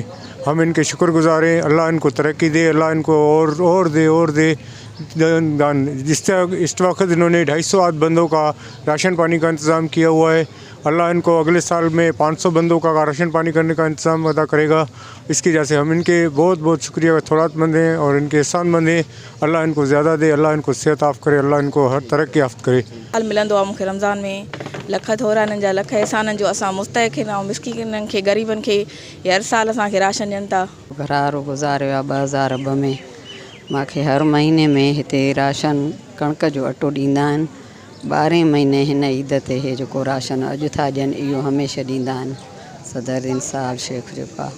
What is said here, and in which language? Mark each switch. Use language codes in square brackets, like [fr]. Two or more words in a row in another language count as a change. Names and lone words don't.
[ur] ہم ان کے شکر گزار ہیں، اللہ ان کو ترقی دے، اللہ ان کو اور دے اس وقت انہوں نے 250 بندوں کا راشن پانی کا انتظام کیا ہوا ہے۔ اللہ ان کو اگلے سال میں 500 بندوں کا راشن پانی کرنے کا انتظام ادا کرے گا۔ اس کی وجہ سے ہم ان کے بہت بہت شکریہ تھوڑات مند ہیں اور ان کے احسان مند ہیں۔ اللہ ان کو زیادہ دے، اللہ ان کو صحت عافیت کرے، اللہ ان کو ہر ترقی یافت کرے۔ [sd] ملندو आहे मूंखे रमज़ान में लख थोराननि जा लख एहसाननि जो असां मुस्तहिक आहियूं। मिस्कीननि खे ग़रीबनि खे ये हर साल असांखे राशन ॾियनि था। घरारो गुज़ारियो आहे 2002 में। मूंखे हर महीने में हिते राशन कणिक जो अटो ॾींदा आहिनि। 12 महीने हिन ईद ते हे जेको राशन अॼु था ॾियनि इहो हमेशह ॾींदा आहिनि सदरुद्दीन साहिब शेख जेको आहे।